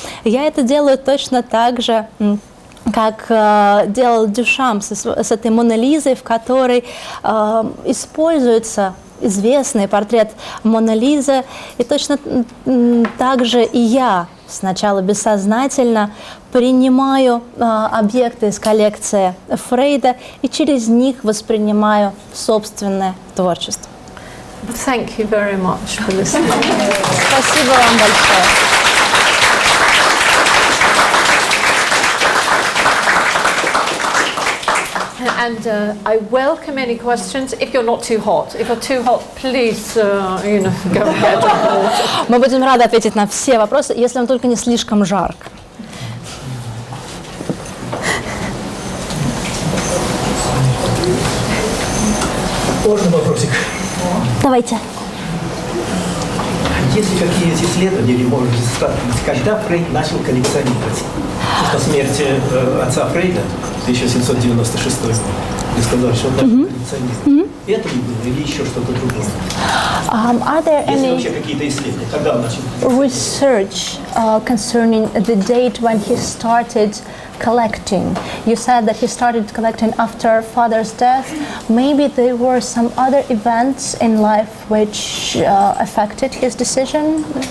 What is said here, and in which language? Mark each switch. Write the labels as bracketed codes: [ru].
[ru] Я это делаю точно так же, как делал Дюшам с этой Моной Лизой, в которой используется известный портрет Моны Лизы, и точно так же и я сначала бессознательно принимаю объекты из коллекции Фрейда и через них воспринимаю собственное творчество. [en] Thank you very much for listening. [ru] Спасибо вам большое. [en] And I welcome any questions. If you're not too hot, if you're too hot, please, go ahead. [ru] Мы будем рады ответить на все вопросы, если вам только не слишком жарко. Можно вопросик? Давайте. Есть ли какие-то исследования, или, может быть, когда Фрейд начал коллекционировать? После смерти отца Фрейда, 1796 год, вы сказали, что он начал коллекционировать. Это ли было, или еще что-то другое? [en] Are there [ru] Есть ли [en] any [ru] вообще какие-то исследования? Когда он начал? [en] research concerning the date when he started collecting? You said that he started collecting after father's death. Maybe there were some other events in life which affected his decision?